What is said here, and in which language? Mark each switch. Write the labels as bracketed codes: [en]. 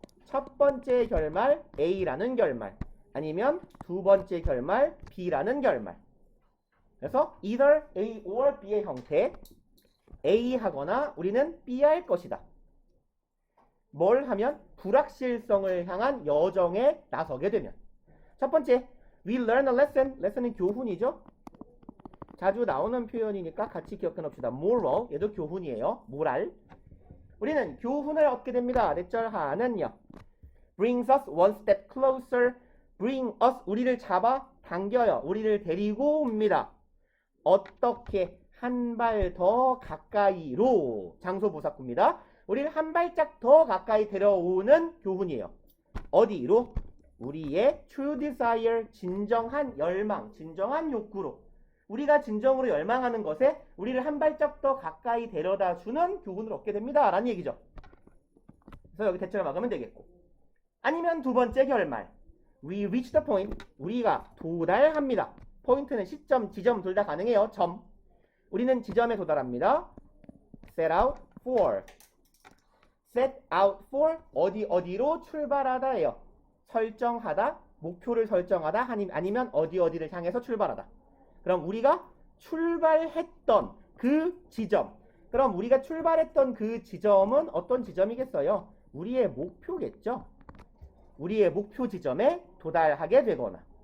[ko] 첫 번째 결말 A라는 결말 아니면 두 번째 결말 B라는 결말. 그래서 either A or B의 형태 A 하거나 우리는 B 할 것이다. 뭘 하면 불확실성을 향한 여정에 나서게 되면. 첫 번째, [en] we learn a lesson. [ko] lesson은 교훈이죠. 자주 나오는 표현이니까 같이 기억해 놓읍시다. moral, 얘도 교훈이에요. 모랄. 우리는 교훈을 얻게 됩니다. 넷 절 하는요. [en] brings us one step closer. [ko] bring us, 우리를 잡아 당겨요. 우리를 데리고 옵니다. 어떻게? 한 발 더 가까이로. 장소 부사구입니다. 우리를 한 발짝 더 가까이 데려오는 교훈이에요. 어디로? 우리의 true desire, 진정한 열망, 진정한 욕구로. 우리가 진정으로 열망하는 것에 우리를 한 발짝 더 가까이 데려다 주는 교훈을 얻게 됩니다. 라는 얘기죠. 그래서 여기 대체를 막으면 되겠고. 아니면 두 번째 결말. [en] We reach the point. [ko] 우리가 도달합니다. 포인트는 시점, 지점 둘 다 가능해요. 점. 우리는 지점에 도달합니다. [en] set out for. [ko] set out for 어디로 출발하다예요. 설정하다, 목표를 설정하다 아니면 어디를 향해서 출발하다. 그럼 우리가 출발했던 그 지점. 그럼 우리가 출발했던 그 지점은 어떤 지점이겠어요? 우리의 목표겠죠. 우리의 목표 지점에 도달하게 되거나.